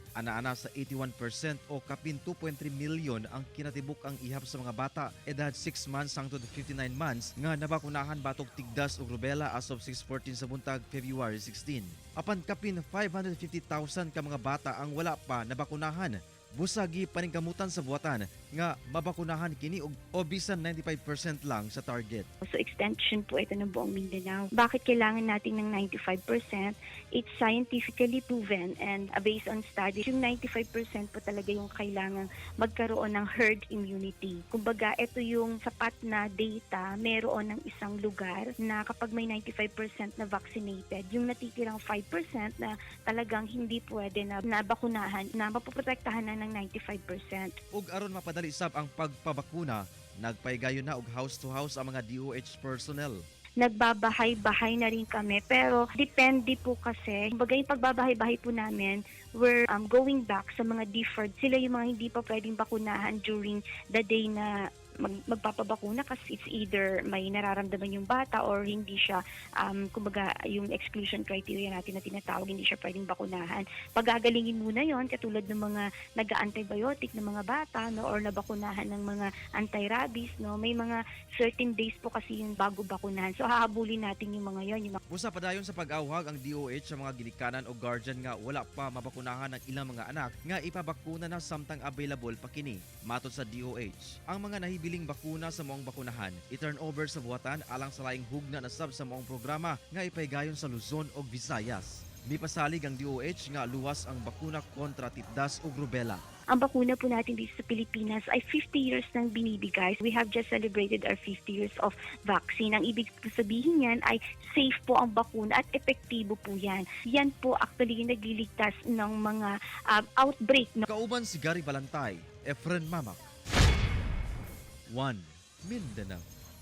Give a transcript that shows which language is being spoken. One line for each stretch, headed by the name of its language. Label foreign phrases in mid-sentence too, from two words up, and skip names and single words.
Cebuano: Ana-ana sa 81% o kapin 2.3 million ang kinatibuk ang ihap sa mga bata edad 6 months hangtod 59 months nga nabakunahan batok tigdas ug rubella
English: as of
Cebuano: 6:14 sa buntag February 16. Apan kapin 550,000 ka mga bata ang wala pa nabakunahan. Busagi paningkamutan sa buwatan nga mabakunahan kini o bisan 95% lang sa target.
Filipino: So extension po ito ng buong Mindanao. Bakit kailangan natin ng 95%?
English: It's scientifically proven and based on studies,
Filipino: yung 95% po talaga yung kailangan magkaroon ng herd immunity. Kumbaga, ito yung sapat na data meron ng isang lugar na kapag may 95% na vaccinated, yung natitirang 5% na talagang hindi pwede na nabakunahan, na mapoprotektahan na ng 95%.
Cebuano: Ug aron mapadali sab ang pagpabakuna, nagpaygayon na og
English: house to house
Cebuano: ang mga DOH personnel.
Filipino: Nagbabahay-bahay na rin kami pero depende po kasi kumbaga yung pagbabahay-bahay po namin
English: we're going back
Filipino: sa mga deferred, sila yung mga hindi pa pwedeng bakunahan
English: during the day
Filipino: na magpapabakuna kasi
English: it's either
Filipino: may nararamdaman yung bata or hindi siya kumbaga yung
English: exclusion criteria
Filipino: natin na tinatawag, hindi siya pwedeng bakunahan. Pagagalingin muna yon katulad ng mga nag-antibiotic ng mga bata no, or nabakunahan ng mga anti-rabies. No? May mga
English: certain days
Filipino: po kasi yung bago bakunahan. So hahabulin natin yung mga yon.
Cebuano: Busa padayon sa pag-awhag ang DOH sa mga ginikanan o guardian nga wala pa mabakunahan ng ilang mga anak nga ipabakuna na samtang available pa kini. Matod sa DOH, ang mga nahibiling bakuna sa maong bakunahan i-turn over sa buwatan alang sa laing hugna na sab sa maong programa nga ipaygayon sa Luzon ug Visayas. Mipasalig ang DOH nga luwas ang bakuna kontra titdas ug rubella.
Filipino: Ang bakuna po natin dito sa Pilipinas ay 50 years nang binibigay.
English: We have just celebrated our 50 years of vaccine.
Filipino: Ang ibig sabihin yan ay safe po ang bakuna at epektibo po yan. Yan po actually yung nagliligtas ng mga outbreak. No?
Cebuano: Kauban si Gary Balantay, Efren Mamak, 1 Mindanao.